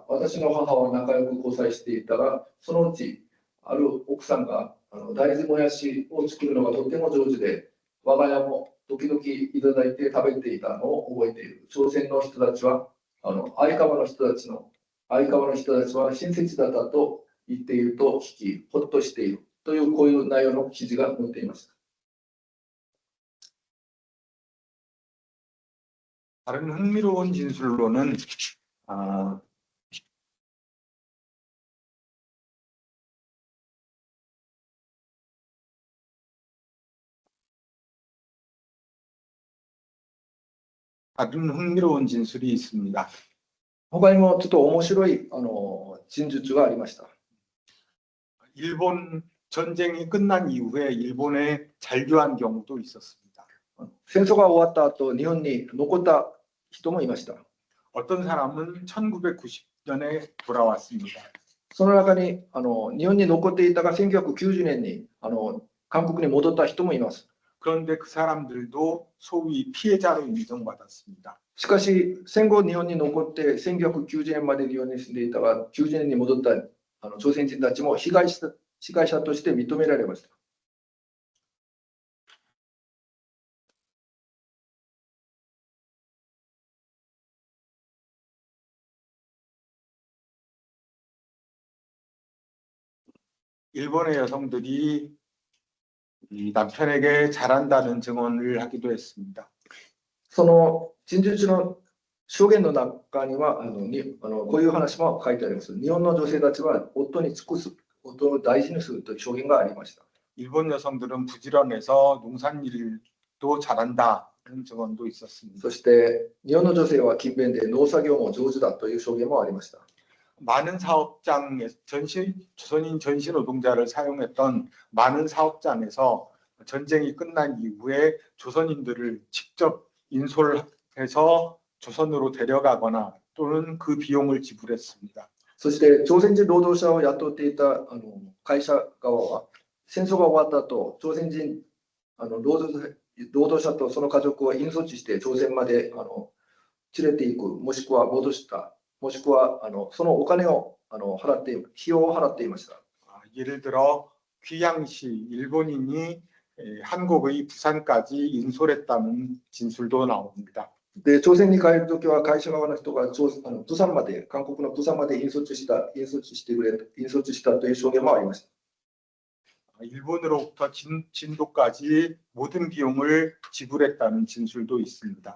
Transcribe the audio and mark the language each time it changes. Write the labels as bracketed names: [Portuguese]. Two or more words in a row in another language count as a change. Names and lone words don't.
[Japanese] 私の母は仲良く交際していたが、そのうち、ある奥さんが大豆もやしを作るのがとても上手で、我が家も時々いただいて食べていたのを覚えている。朝鮮の人たちは、相川の人たちは親切だったと言っていると聞き、ほっとしているというこういう内容の記事が載っています。 [Korean] 다른 흥미로운 진술로는 다른 흥미로운 진술이 있습니다. [Japanese] 他にもちょっと面白い陳述がありました。 [Korean] 일본 전쟁이 끝난 이후에 일본에 잔류한 경우도 있었습니다. [Japanese] 戦争が終わった後、日本に残った人もいました。 [Korean] 어떤 사람은 1990년에 돌아왔습니다. [Japanese] その中に日本に残っていたが1990年に韓国に戻った人もいます。 [Korean] 그런데 그 사람들도 소위 피해자로 인정받았습니다. [Japanese] しかし戦後日本に残って1990年まで日本に住んでいたが90年に戻った朝鮮人たちも被害者として認められました。 [Korean] 일본의 여성들이 이 남편에게 잘한다는 증언을 하기도 했습니다. [Japanese] その陳述の証言の中にはこういう話も書いてあります。日本の女性たちは夫に尽くす、夫を大事にするという証言がありました。 [Korean] 일본 여성들은 부지런해서 농산일도 잘한다는 증언도 있었습니다. [Japanese] そして日本の女性は勤勉で農作業も上手だという証言もありました。 [Korean] 많은 사업장에 조선인 전시 노동자를 사용했던 많은 사업장에서 전쟁이 끝난 이후에 조선인들을 직접 인솔해서 조선으로 데려가거나 또는 그 비용을 지불했습니다. [Japanese] そして朝鮮人労働者を雇っていた会社側は、戦争が終わった後、朝鮮人労働者とその家族を引率して朝鮮まで連れて行く、もしくは戻した、もしくはそのお金を費用を払っていました。 [Korean] 예를 들어 귀양시 일본인이 한국의 부산까지 인솔했다는 진술도 나옵니다. [Japanese] で、朝鮮に帰るときは会社側の人が釜山まで、韓国の釜山まで引率したという証言もありました。 [Korean] 일본으로부터 진도까지 모든 비용을 지불했다는 진술도 있습니다.